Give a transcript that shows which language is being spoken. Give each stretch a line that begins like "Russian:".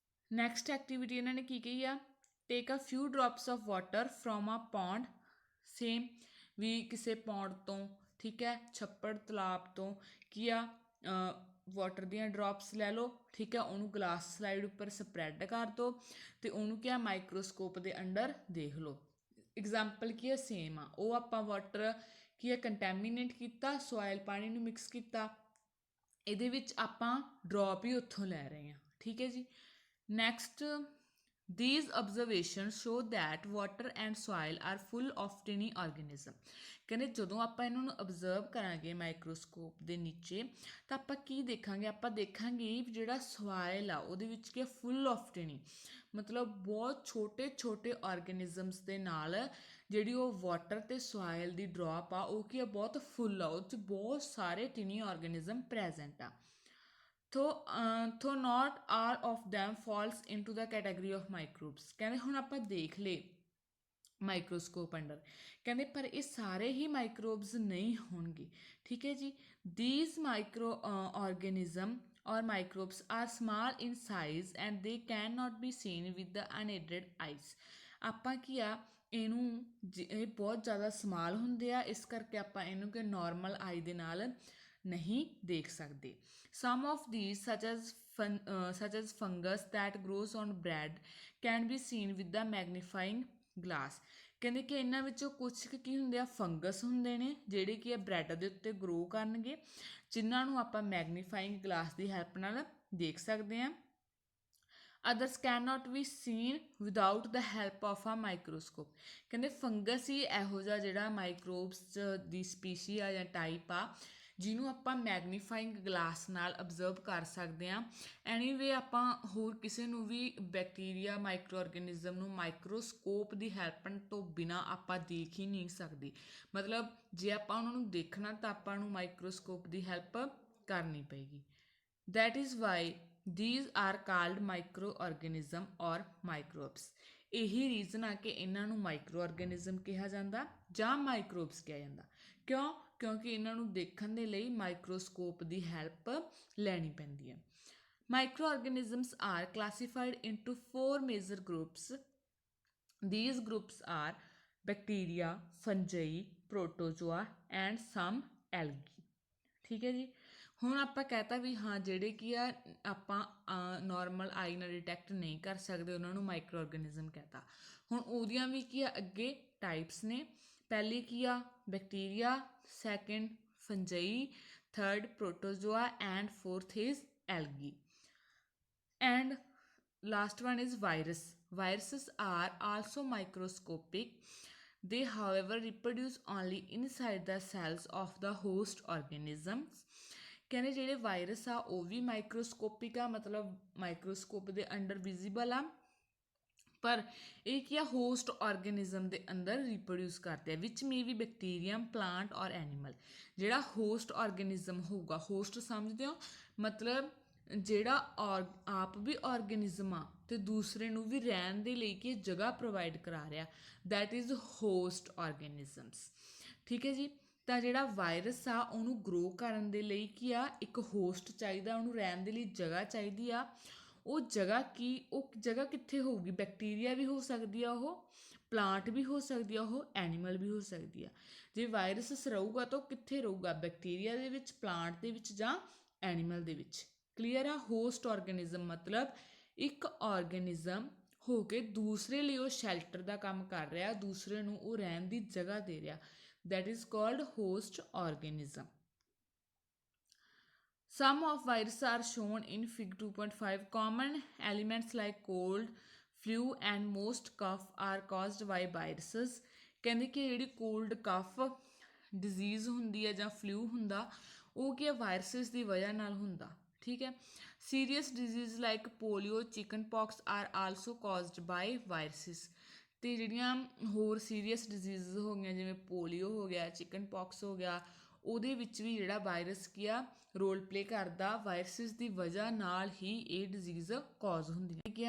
Punjabi: Next activity ਇਹਨਾਂ ਨੇ ਕੀ ਕਹੀ ਆ,
English: take a few drops of water from a pond,
Punjabi: same ਵੀ ਕਿਸੇ ਪੌਂਡ ਤੋਂ, ਠੀਕ ਹੈ, ਛੱਪੜ ਤਲਾਬ ਤੋਂ ਕੀ ਆ ਵਾਟਰ ਦੀਆਂ ਡ੍ਰੌਪਸ ਲੈ ਲਓ, ਠੀਕ ਹੈ, ਉਹਨੂੰ ਗਲਾਸ ਸਲਾਈਡ ਉੱਪਰ ਸਪਰੈਡ ਕਰ ਦਿਓ ਅਤੇ ਉਹਨੂੰ ਕੀ ਆ ਮਾਈਕਰੋਸਕੋਪ ਦੇ ਅੰਡਰ ਦੇਖ ਲਓ। ਐਗਜ਼ਾਮਪਲ ਕੀ ਆ ਸੇਮ ਆ, ਉਹ ਆਪਾਂ ਵਾਟਰ ਕੀ ਆ ਕੰਟੈਮੀਨੇਟ ਕੀਤਾ, ਸੋਇਲ ਪਾਣੀ ਨੂੰ ਮਿਕਸ ਕੀਤਾ, ਇਹਦੇ ਵਿੱਚ ਆਪਾਂ ਡ੍ਰੌਪ ਹੀ ਉੱਥੋਂ ਲੈ ਰਹੇ ਹਾਂ, ਠੀਕ ਹੈ ਜੀ। Next
English: These observations show that water and soil are full of tiny organism।
Punjabi: ਕਹਿੰਦੇ ਜਦੋਂ ਆਪਾਂ ਇਹਨਾਂ ਨੂੰ ਅਬਜ਼ਰਵ ਕਰਾਂਗੇ ਮਾਈਕਰੋਸਕੋਪ ਦੇ ਨੀਚੇ ਤਾਂ ਆਪਾਂ ਕੀ ਦੇਖਾਂਗੇ, ਆਪਾਂ ਦੇਖਾਂਗੇ ਜਿਹੜਾ ਸੋਇਲ ਆ ਉਹਦੇ ਵਿੱਚ ਕੀ
English: full of tiny,
Punjabi: ਮਤਲਬ ਬਹੁਤ ਛੋਟੇ ਛੋਟੇ ਆਰਗੇਨਿਜ਼ਮਸ ਦੇ ਨਾਲ ਜਿਹੜੀ ਉਹ ਵਾਟਰ ਅਤੇ ਸੋਇਲ ਦੀ ਡਰੋਪ ਆ ਉਹ ਕੀ ਆ ਬਹੁਤ ਫੁੱਲ ਆ, ਉਹ 'ਚ ਬਹੁਤ ਸਾਰੇ ਟਿਨੀ ਆਰਗੇਨਿਜ਼ਮ ਪ੍ਰੈਜ਼ੈਂਟ ਆ।
English: though not all of them falls into the category of microbes।
Punjabi: ਕਹਿੰਦੇ ਹੁਣ ਆਪਾਂ ਦੇਖ ਲਏ ਮਾਈਕਰੋਸਕੋਪ ਅੰਡਰ, ਕਹਿੰਦੇ ਪਰ ਇਹ ਸਾਰੇ ਹੀ ਮਾਈਕਰੋਬਸ ਨਹੀਂ ਹੋਣਗੇ, ਠੀਕ ਹੈ ਜੀ।
English: these micro organism or microbes are small in size and they cannot be seen with the unaided eyes।
Punjabi: ਆਪਾਂ ਕੀ ਆ ਇਹਨੂੰ ਇਹ ਬਹੁਤ ਜ਼ਿਆਦਾ ਸਮਾਲ ਹੁੰਦੇ ਆ, ਇਸ ਕਰਕੇ ਆਪਾਂ ਇਹਨੂੰ ਕਿ ਨੋਰਮਲ ਆਈ ਦੇ ਨਾਲ ਨਹੀਂ ਦੇਖ ਸਕਦੇ।
English: some of these such as fungus that grows on bread can be seen with the magnifying glass।
Punjabi: ਕਹਿੰਦੇ ਕਿ ਇਹਨਾਂ ਵਿੱਚੋਂ ਕੁਛ ਕੀ ਹੁੰਦੇ ਆ, ਫੰਗਸ ਹੁੰਦੇ ਨੇ ਜਿਹੜੇ ਕਿ ਇਹ ਬ੍ਰੈਡ ਦੇ ਉੱਤੇ ਗਰੋ ਕਰਨਗੇ, ਜਿਨ੍ਹਾਂ ਨੂੰ ਆਪਾਂ ਮੈਗਨੀਫਾਈਂਗ ਗਲਾਸ ਦੀ ਹੈਲਪ ਨਾਲ ਦੇਖ ਸਕਦੇ ਹਾਂ।
English: others cannot be seen without the help of a microscope।
Punjabi: ਕਹਿੰਦੇ ਫੰਗਸ ਹੀ ਇਹੋ ਜਿਹਾ ਜਿਹੜਾ ਮਾਈਕਰੋਬਸ ਦੀ ਸਪੀਸ਼ੀ ਆ ਜਾਂ ਟਾਈਪ ਆ ਜਿਹਨੂੰ ਆਪਾਂ ਮੈਗਨੀਫਾਈਂਗ ਗਲਾਸ ਨਾਲ ਅਬਜ਼ਰਵ ਕਰ ਸਕਦੇ ਹਾਂ। ਐਨੀਵੇ ਆਪਾਂ ਹੋਰ ਕਿਸੇ ਨੂੰ ਵੀ ਬੈਕਟੀਰੀਆ ਮਾਈਕਰੋ ਆਰਗੇਨਿਜ਼ਮ ਨੂੰ ਮਾਈਕਰੋਸਕੋਪ ਦੀ ਹੈਲਪ ਤੋਂ ਬਿਨਾਂ ਆਪਾਂ ਦੇਖ ਹੀ ਨਹੀਂ ਸਕਦੇ, ਮਤਲਬ ਜੇ ਆਪਾਂ ਉਹਨਾਂ ਨੂੰ ਦੇਖਣਾ ਤਾਂ ਆਪਾਂ ਨੂੰ ਮਾਈਕਰੋਸਕੋਪ ਦੀ ਹੈਲਪ ਕਰਨੀ ਪਏਗੀ। that is why these are called microorganism or microbes। ਇਹੀ ਰੀਜ਼ਨ ਆ ਕਿ ਇਹਨਾਂ ਨੂੰ ਮਾਈਕਰੋ ਆਰਗੇਨਿਜ਼ਮ ਕਿਹਾ ਜਾਂਦਾ ਜਾਂ ਮਾਈਕਰੋਬਸ ਕਿਹਾ ਜਾਂਦਾ। ਕਿਉਂ? ਕਿਉਂਕਿ ਇਹਨਾਂ ਨੂੰ ਦੇਖਣ ਦੇ ਲਈ ਮਾਈਕਰੋਸਕੋਪ ਦੀ ਹੈਲਪ ਲੈਣੀ ਪੈਂਦੀ ਹੈ।
English: Micro organisms are classified into 4 major groups. these groups are bacteria, fungi, protozoa and some algae।
Punjabi: ਠੀਕ ਹੈ ਜੀ। ਹੁਣ ਆਪਾਂ ਕਹਿਤਾ ਵੀ ਹਾਂ ਜਿਹੜੇ ਕੀ ਆ ਆਪਾਂ ਨੋਰਮਲ ਆਈ ਨਾਲ ਡਿਟੈਕਟ ਨਹੀਂ ਕਰ ਸਕਦੇ ਉਹਨਾਂ ਨੂੰ ਮਾਈਕਰੋ ਆਰਗੇਨਿਜ਼ਮ ਕਹਿਤਾ। ਹੁਣ ਉਹਦੀਆਂ ਵੀ ਕੀ ਆ ਅੱਗੇ ਟਾਈਪਸ ਨੇ। ਪਹਿਲੀ ਕੀ ਆ bacteria, second ਫੰਜਈ, third protozoa
English: And fourth is algae and last one is virus। viruses are also microscopic। they however reproduce only inside the cells of the host organisms।
Punjabi: ਕਹਿੰਦੇ ਜਿਹੜੇ ਵਾਇਰਸ ਆ ਉਹ ਵੀ ਮਾਈਕਰੋਸਕੋਪਿਕ ਆ, ਮਤਲਬ ਮਾਈਕਰੋਸਕੋਪ ਦੇ ਅੰਡਰ ਵਿਜ਼ੀਬਲ ਆ, ਪਰ ਇਹ ਕੀ ਆ ਹੋਸਟ ਆਰਗੇਨਿਜ਼ਮ ਦੇ ਅੰਦਰ ਰੀਪਰੋਡਿਊਸ ਕਰਦੇ ਆ,
English: Which may be bacterium, plant or animal.
Punjabi: ਜਿਹੜਾ ਹੋਸਟ ਆਰਗੇਨਿਜ਼ਮ ਹੋਊਗਾ, ਹੋਸਟ ਸਮਝਦੇ ਹੋ ਮਤਲਬ ਜਿਹੜਾ ਆਪ ਵੀ ਆਰਗੇਨਿਜ਼ਮ ਆ ਅਤੇ ਦੂਸਰੇ ਨੂੰ ਵੀ ਰਹਿਣ ਦੇ ਲਈ ਕਿ ਜਗ੍ਹਾ ਪ੍ਰੋਵਾਈਡ ਕਰਾ ਰਿਹਾ,
English: That is host organisms.
Punjabi: ਠੀਕ ਹੈ ਜੀ। ਤਾਂ ਜਿਹੜਾ ਵਾਇਰਸ ਆ ਉਹਨੂੰ ਗਰੋ ਕਰਨ ਦੇ ਲਈ ਕੀ ਆ ਇੱਕ ਹੋਸਟ ਚਾਹੀਦਾ, ਉਹਨੂੰ ਰਹਿਣ ਦੇ ਲਈ ਜਗ੍ਹਾ ਚਾਹੀਦੀ ਆ। ਉਹ ਜਗ੍ਹਾ ਕਿੱਥੇ ਹੋਊਗੀ? ਬੈਕਟੀਰੀਆ ਵੀ ਹੋ ਸਕਦੀ ਆ, ਉਹ ਪਲਾਂਟ ਵੀ ਹੋ ਸਕਦੀ ਆ, ਉਹ ਐਨੀਮਲ ਵੀ ਹੋ ਸਕਦੀ ਆ। ਜੇ ਵਾਇਰਸ ਰਹੂਗਾ ਤਾਂ ਉਹ ਕਿੱਥੇ ਰਹੂਗਾ? ਬੈਕਟੀਰੀਆ ਦੇ ਵਿੱਚ, ਪਲਾਂਟ ਦੇ ਵਿੱਚ ਜਾਂ ਐਨੀਮਲ ਦੇ ਵਿੱਚ। ਕਲੀਅਰ ਆ? ਹੋਸਟ ਆਰਗੇਨਿਜ਼ਮ ਮਤਲਬ ਇੱਕ ਆਰਗੇਨਿਜ਼ਮ ਹੋ ਕੇ ਦੂਸਰੇ ਲਈ ਉਹ ਸ਼ੈਲਟਰ ਦਾ ਕੰਮ ਕਰ ਰਿਹਾ, ਦੂਸਰੇ ਨੂੰ ਉਹ ਰਹਿਣ ਦੀ ਜਗ੍ਹਾ ਦੇ ਰਿਹਾ,
English: that is called host organism। some of viruses are shown in fig 2.5। common elements like cold, flu and most cough are caused by viruses।
Punjabi: ਕਹਿੰਦੇ ਕਿ ਜਿਹੜੀ ਕੋਲਡ ਕਫ ਡਿਜ਼ੀਜ਼ ਹੁੰਦੀ ਹੈ ਜਾਂ ਫਲੂ ਹੁੰਦਾ ਉਹ ਕੀ ਹੈ ਵਾਇਰਸਿਸ ਦੀ ਵਜ੍ਹਾ ਨਾਲ ਹੁੰਦਾ। ਠੀਕ ਹੈ।
English: Serious disease like polio, chicken pox are also caused by viruses.
Punjabi: ਅਤੇ ਜਿਹੜੀਆਂ ਹੋਰ ਸੀਰੀਅਸ ਡਿਜ਼ੀਜ਼ ਹੋ ਗਈਆਂ ਜਿਵੇਂ ਪੋਲੀਓ ਹੋ ਗਿਆ, ਚਿਕਨ ਪੌਕਸ ਹੋ ਗਿਆ, ਉਹਦੇ ਵਿੱਚ ਵੀ ਜਿਹੜਾ ਵਾਇਰਸ ਕੀ ਆ ਰੋਲ ਪਲੇ ਕਰਦਾ, ਵਾਇਰਸਿਸ ਦੀ ਵਜ੍ਹਾ ਨਾਲ ਹੀ ਇਹ ਡਿਜ਼ੀਜ਼ ਕਾਜ਼ ਹੁੰਦੀ ਹੈ।